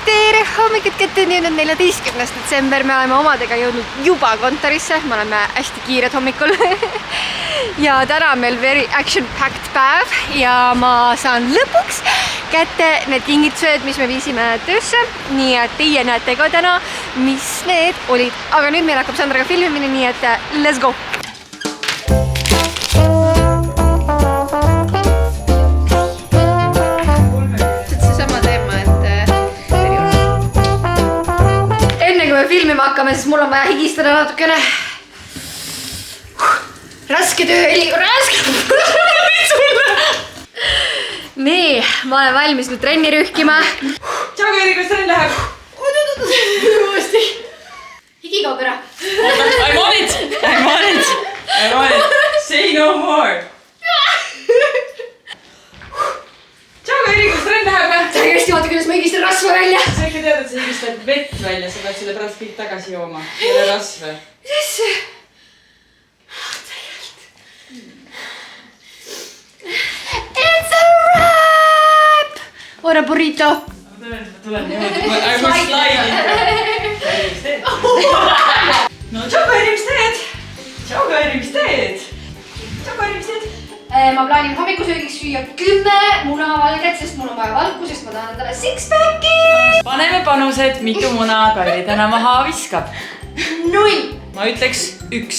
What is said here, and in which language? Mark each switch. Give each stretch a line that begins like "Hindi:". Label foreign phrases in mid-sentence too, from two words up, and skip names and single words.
Estonian: tere hommikut kätte, nüüd on 14. detsember, me oleme omadega jõudnud juba kontorisse, me oleme hästi kiired hommikul ja täna on meil
English: very action-packed
Estonian: päev ja ma saan lõpuks kätte need kingitused, mis me viisime töösse, nii et teie näete ka täna, mis need olid, aga nüüd meil hakkab Sandraga filmimine, nii et
English: let's go!
Estonian: Filmima hakkame, siis mul on vaja higistada natukene. Raske töö, Eli, raske! Nii, ma olen valmis nüüd trenni rühkima. Tšau, Eri, kuidas trenn läheb? Uuesti. Higi kaob ära.
English: I'm on it! Say no more!
Estonian: Tšau, Eri, kuidas trenn läheb? Sa ei kästi vaata, kuidas ma higistan rasva välja. Sa ikka tead, et sa higistad vett välja, sa pead selle pärast kõik tagasi jooma. Ei ole rasve. Mis see?
English: It's a wrap! Ora burrito!
Estonian: Ma tulen niimoodi.
English: I was sliding. No,
Estonian: tšau, Eri, mis teed? Tšau, Eri, mis teed? Tšau, Eri, mis teed? Ma plaanin hommikusöögiks süüa 10 munavalget, sest mul on vaja valku, sest ma tahan endale six-packi! Paneme panused, mitu muna Kairi täna maha viskab. 0! Ma ütleks 1.